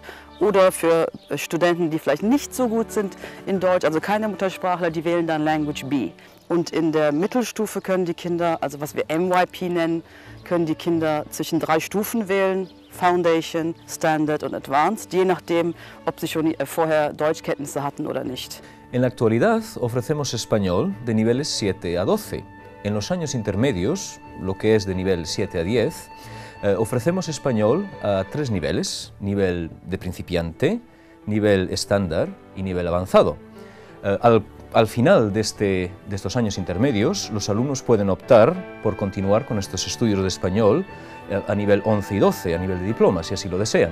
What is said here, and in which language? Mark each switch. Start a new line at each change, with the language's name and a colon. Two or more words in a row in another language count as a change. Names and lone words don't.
German: Oder für Studenten, die vielleicht nicht so gut sind in Deutsch, also keine Muttersprachler, die wählen dann Language B. Und in der Mittelstufe können die Kinder, also was wir MYP nennen, können die Kinder zwischen 3 Stufen wählen. Foundation, Standard und Advanced, je nachdem, ob sie schon vorher Deutschkenntnisse hatten oder nicht.
Spanish: En la actualidad ofrecemos español de niveles 7 a 12. En los años intermedios, lo que es de nivel 7 a 10, ofrecemos español a 3 niveles, nivel de principiante, nivel estándar y nivel avanzado. Al final de estos años intermedios, los alumnos pueden optar por continuar con estos estudios de español a nivel 11 y 12, a nivel de diploma, si así lo desean.